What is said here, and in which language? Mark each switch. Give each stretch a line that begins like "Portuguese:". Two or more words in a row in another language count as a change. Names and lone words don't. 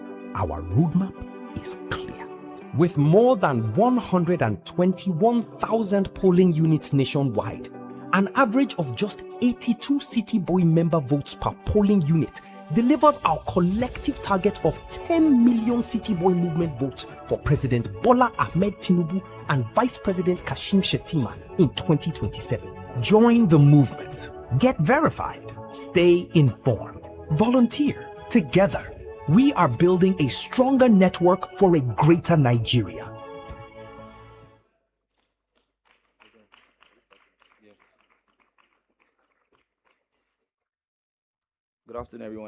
English: Our roadmap is clear. With more than 121,000 polling units nationwide, an average of just 82 CityBoy member votes per polling unit delivers our collective target of 10 million CityBoy movement votes for President Bola Ahmed Tinubu and Vice President Tinubu-Shettima in 2027. Join the movement. Get verified. Stay informed. Volunteer. Together, we are building a stronger network for a greater Nigeria. Good afternoon, everyone.